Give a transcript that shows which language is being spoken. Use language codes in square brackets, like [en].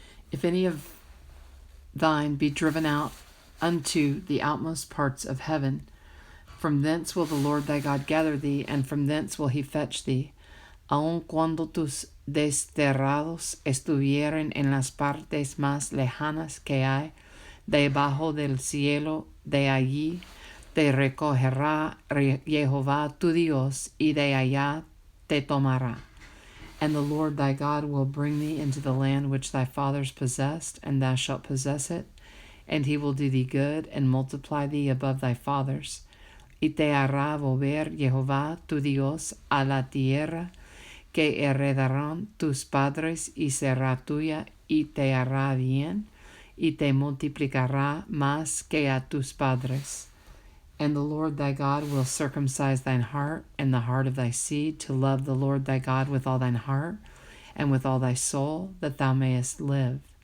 [en] If any of thine be driven out unto the outmost parts of heaven, from thence will the Lord thy God gather thee, and from thence will he fetch thee. [es] Aun cuando tus desterrados estuvieren en las partes más lejanas que hay debajo del cielo, de allí te recogerá Jehová tu Dios, y de allá te tomará. [en] And the Lord thy God will bring thee into the land which thy fathers possessed, and thou shalt possess it, and he will do thee good, and multiply thee above thy fathers. [es] Y te hará volver Jehová tu Dios a la tierra que heredarán tus padres, y será tuya, y te hará bien, y te multiplicará más que a tus padres. [en] And the Lord thy God will circumcise thine heart and the heart of thy seed, to love the Lord thy God with all thine heart and with all thy soul, that thou mayest live.